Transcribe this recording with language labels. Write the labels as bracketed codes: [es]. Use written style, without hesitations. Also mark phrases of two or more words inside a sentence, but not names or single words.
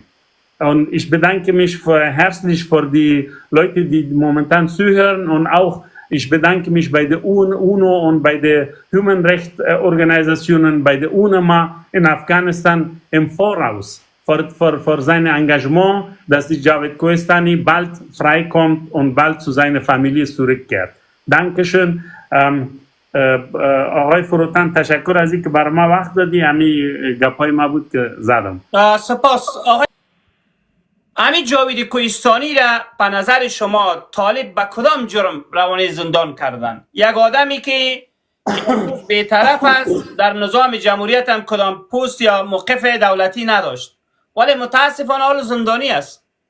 [de] Und ich bedanke mich herzlich für die Leute, die momentan zuhören und auch ich bedanke mich bei der UNO und bei den [en] Human Rights [de] Organisationen, bei der UNEMA in Afghanistan im Voraus für sein Engagement, dass die Javid Koistani bald freikommt und bald zu seiner Familie zurückkehrt. Dankeschön. [fa] آقای فروتن تشکر از اینکه برای ما وقت دادی. همین گپای ما بود که زدم. سپاس آقای امی جاوید کوهستانی را به نظر شما طالب به کدام جرم روانه زندان کردن؟ یک آدمی که بی‌طرف است، در نظام جمهوریت هم کدام پست یا موقف دولتی نداشت، ولی متاسفانه حال زندانی است.